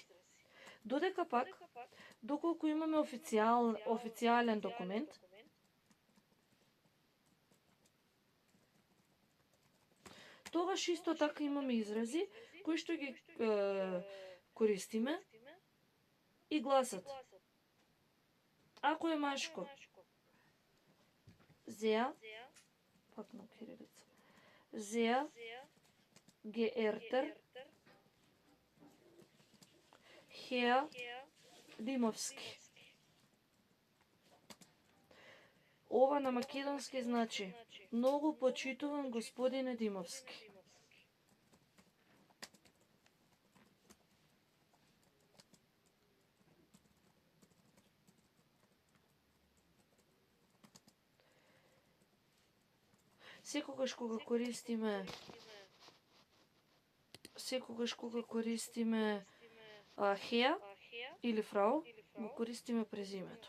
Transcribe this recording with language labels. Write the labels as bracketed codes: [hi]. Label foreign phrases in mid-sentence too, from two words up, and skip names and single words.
[mk] Додека пак, доколку имаме официјален документ, тогаш исто така имаме изрази кои што ги користиме и гласат. Ако е машко, sehr, пак на кирилица, [de] sehr geehrter Herr Димовски. [mk] Ова на македонски значи многу почитуван господине Димовски. Секогаш кога користиме хеа или фрау, го користиме презимето.